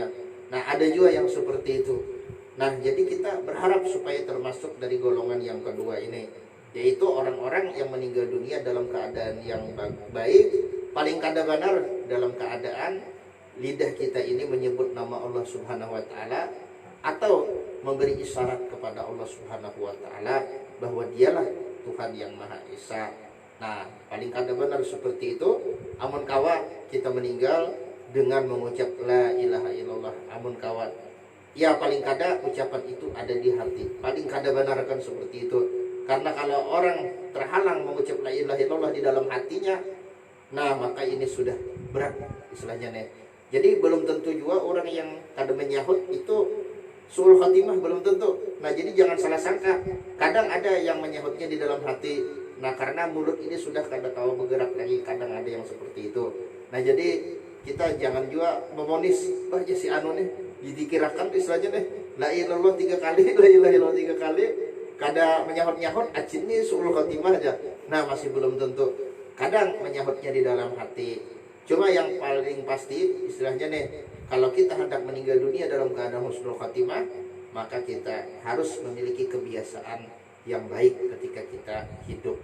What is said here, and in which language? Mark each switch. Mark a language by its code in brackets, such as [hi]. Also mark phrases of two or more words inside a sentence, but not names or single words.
[id] Nah ada juga yang seperti itu. Nah jadi kita berharap supaya termasuk dari golongan yang kedua ini, yaitu orang-orang yang meninggal dunia dalam keadaan yang baik. Paling kada benar dalam keadaan lidah kita ini menyebut nama Allah [ar] سبحانه وتعالى, [id] atau memberi isyarat kepada Allah [ar] سبحانه وتعالى [id] bahwa dialah Tuhan yang Maha Esa. Nah, paling kada benar seperti itu. Amun kawa kita meninggal dengan mengucap [ar] لا إله إلا الله, [id] amun kawa. Ya paling kada ucapan itu ada di hati. Paling kada benar kan seperti itu. Karena kalau orang terhalang mengucap [ar] لا إله إلا الله [id] di dalam hatinya, nah maka ini sudah berat istilahnya nih. Jadi belum tentu juga orang yang kada menyahut itu [ar] سوء الخاتمة, [id] belum tentu. Nah jadi jangan salah sangka. Kadang ada yang menyahutnya di dalam hati. Nah karena mulut ini sudah kada tahu bergerak lagi. Kadang ada yang seperti itu. Nah jadi kita jangan juga memonis, baca si anu nih dikirakan istilahnya nih [ar] لا إلا الله [id] 3 kali, [ar] لا إله إلا الله [id] 3 kali, kada menyahut-nyahut acin nih [ar] سوء الخاتمة [id] aja. Nah masih belum tentu. Kadang menyahutnya di dalam hati. Cuma yang paling pasti istilahnya nih, kalau kita hendak meninggal dunia dalam keadaan [ar] حسن الخاتمة, [id] maka kita harus memiliki kebiasaan yang baik ketika kita hidup.